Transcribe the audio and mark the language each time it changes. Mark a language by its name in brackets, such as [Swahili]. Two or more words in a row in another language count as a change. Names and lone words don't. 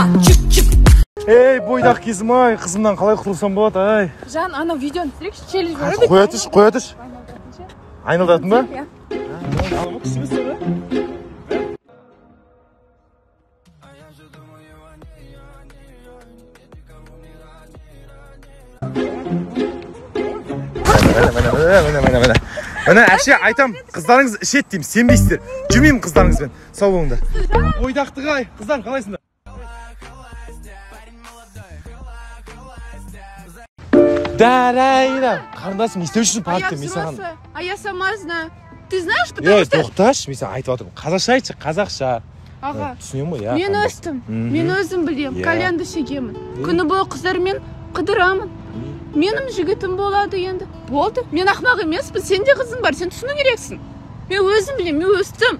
[Kazakh] Чик-чик. Ей, бойдақ кезім ай, қызымнан қалай құтылсам болады, ай. Жан, ана видеоны түсірейікші, челлендж бар еді. Қоя тұш. Айналдатын ба? Иә. Міне, әше айтам, қыздарыңыз ішет деймін, сенбейсіздер. Жүрмеймін қыздарыңызбен. Сау болыңдар. Бойдақтық ай, қыздар қалайсыңдар? Дарайда. Қарындасым, не істеу үшін паркте мен саған. [Russian] А я сама знаю. Ты знаешь, потому [Kazakh] Ей, [Russian] что... [Kazakh] тоқташы, мен саған айтып отырмын. Қазақша айтшы, қазақша. Аға, Түсінемін ғой, я. мен өстім, мен өзім білем, кальянды шегемін. Күні бойы қыздармен қыдырамын. Менің жігітім болады енді. Болды. Мен ақмақ емеспін, сен де қызың бар, сен түсіну керексің. Мен өзім білем, мен өстім.